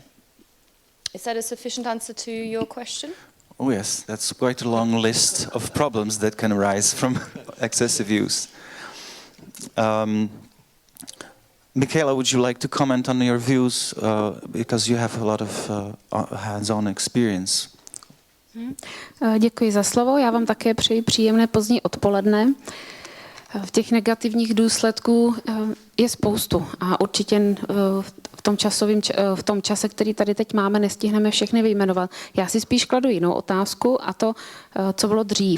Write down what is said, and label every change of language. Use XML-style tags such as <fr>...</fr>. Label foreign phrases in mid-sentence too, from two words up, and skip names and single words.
<en>Is that a sufficient answer to your question? Oh yes, that's quite a long list of problems that can arise from excessive use. Michaela, would you like to comment on your views, because you have a lot of hands-on experience?</en> <cs>Děkuji za slovo, já vám také přeji příjemné pozdní odpoledne. V těch negativních důsledků je spoustu a určitě v tom čase, který tady teď máme, nestihneme všechny vyjmenovat. Já si spíš kladu jinou otázku a to, co bylo dřív.</cs>